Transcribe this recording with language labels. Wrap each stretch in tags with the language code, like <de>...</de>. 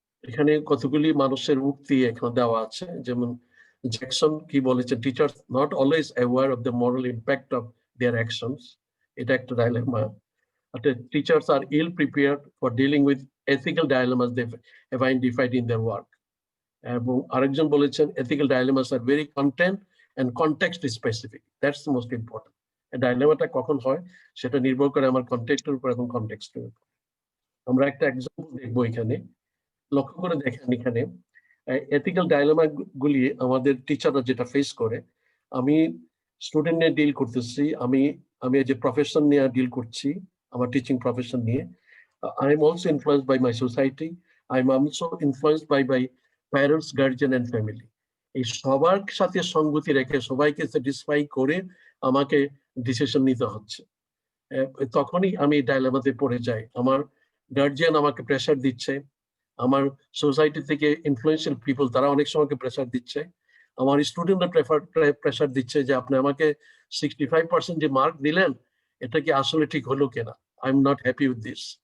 <bn>এখানে কতগুলি মানুষের উক্তি এখানে দেওয়া আছে, যেমন জ্যাকসন কি বলেছে,</bn> <en>teachers not always aware of the moral impact of their actions,</en> <bn>এটা একটা dilemma.</bn> <en>Teachers are ill prepared for dealing with ethical dilemmas they have identified in their work.</en> <bn>এবং আরেকজন বলেছেন</bn> <en>ethical dilemmas are very content and context specific. That's the most important.</en> <bn>ডাইলেমাটা কখন হয় সেটা নির্ভর করে আমার কনটেক্সটের উপর এবং কনটেক্সটের উপর। আমরা একটা এক্সাম্পল দেখবো এখানে, লক্ষ্য করে দেখেন এখানে এথিক্যাল ডাইলেমা গুলি আমাদের টিচাররা যেটা ফেস করে। আমি স্টুডেন্ট নিয়ে ডিল করতেছি, আমি যে প্রফেশন নিয়ে</bn> <en>Deal করছি, আমার teaching profession নিয়ে, I am also influenced by my society, I am also influenced by my parents, guardian and family.</en> <bn>এই সবার সাথে সঙ্গতি রেখে সবাইকে স্যাটিসফাই করে আমাকে ডিসিশন নিতে হচ্ছে। তখনই আমি ডাইলেমাতে পড়ে যাই। আমার গার্জিয়ান আমাকে প্রেসার দিচ্ছে, আমার সোসাইটি থেকে ইনফ্লুয়েন্সিয়াল পিপল তারা অনেক সময় প্রেসার দিচ্ছে, আমার স্টুডেন্টরা প্রেসার দিচ্ছে যে আপনি আমাকে 65% যে মার্ক দিলেন এটা কি আসলে ঠিক হলো কিনা,</bn> <en>I am not happy with this.</en>